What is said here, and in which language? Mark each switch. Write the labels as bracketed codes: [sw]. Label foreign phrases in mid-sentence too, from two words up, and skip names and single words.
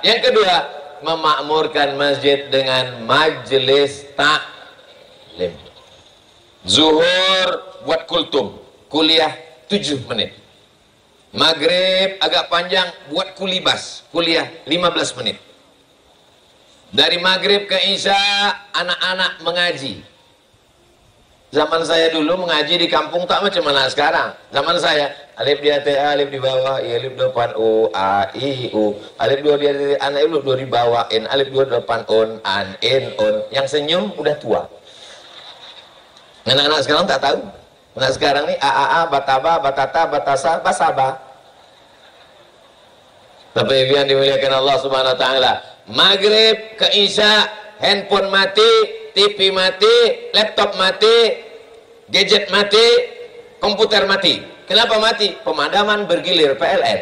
[id] Yang kedua, memakmurkan masjid dengan majelis taklim. Zuhur buat kultum, kuliah 7 menit. Maghrib agak panjang, buat kulibas, kuliah 15 menit. Dari maghrib ke isya, anak-anak mengaji. Zaman saya dulu mengaji di kampung tak macam mana sekarang. Zaman saya, alif di atas, alif di bawah, alif depan, u, a, i, u. Alif dua di atas, alif dua di bawah, in, alif dua depan, un, an, in, un. Yang senyum udah tua. Anak-anak sekarang tak tahu. Anak sekarang nih, a, a, bataba, batata, batasa, basaba. Tapi yang dimuliakan [ar] Allah Subhanahu Wa Taala, [id] maghrib ke isya, handphone mati, TV mati, laptop mati, gadget mati, komputer mati. Kenapa mati? Pemadaman bergilir PLN.